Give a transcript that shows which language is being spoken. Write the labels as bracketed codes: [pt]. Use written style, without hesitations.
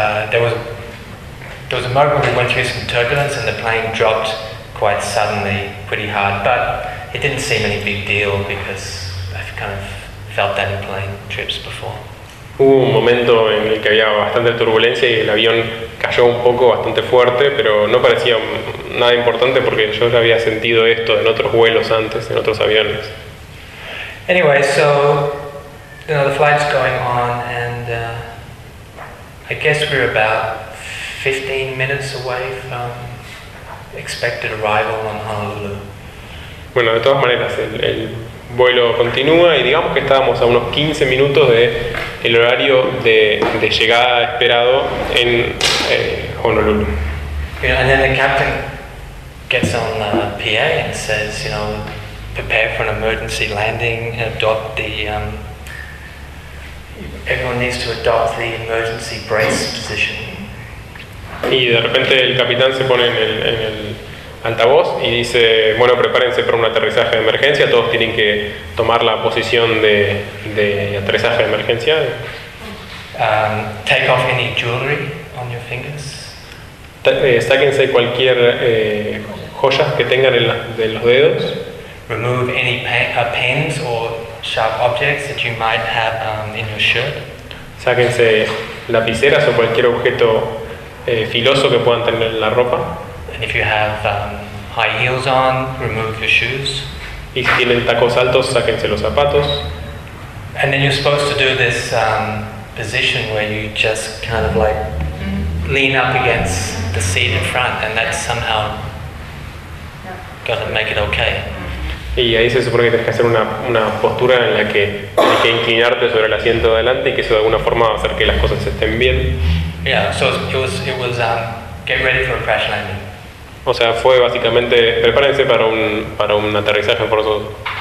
[en] There was a moment we went through some turbulence and the plane dropped quite suddenly, pretty hard, but it didn't seem any big deal because I've kind of felt that in plane trips before. [es] Hubo un momento en el que había bastante turbulencia y el avión cayó un poco, bastante fuerte, pero no parecía nada importante porque yo ya había sentido esto en otros vuelos antes, en otros aviones. [en] Anyway, so, you know, the flight's going on, and I guess we're about 15 minutes away from expected arrival on Honolulu. [es] Bueno, de todas maneras, el vuelo continúa, y digamos que estábamos a unos 15 minutos de el horario de llegada esperado en Honolulu. [en] You know, and then the captain gets on the PA and says, you know, prepare for an emergency landing, adopt the everyone needs to adopt the emergency brace position. [es] Y de repente el capitán se pone en el altavoz y dice, bueno, prepárense para un aterrizaje de emergencia, todos tienen que tomar la posición de aterrizaje de emergencia. [en] Take off any jewelry on your fingers. [es] Sáquense cualquier joyas que tengan en los dedos. [en] Remove any pens or sharp objects that you might have in your shirt. [es] Sáquense lapiceras o cualquier objeto filoso que puedan tener en la ropa. [en] And if you have high heels on, remove your shoes. [es] Y si tienen tacos altos, sáquense los zapatos. [en] And then you're supposed to do this position where you just kind of like lean up against the seat in front, and that somehow gotta make it okay. [es] Y ahí se supone que tienes que hacer una postura en la que tienes que inclinarte sobre el asiento de adelante y que eso de alguna forma va a hacer que las cosas estén bien. [en] Yeah, so it was get ready for a crash landing. [es] O sea, fue básicamente prepárense para un aterrizaje forzoso.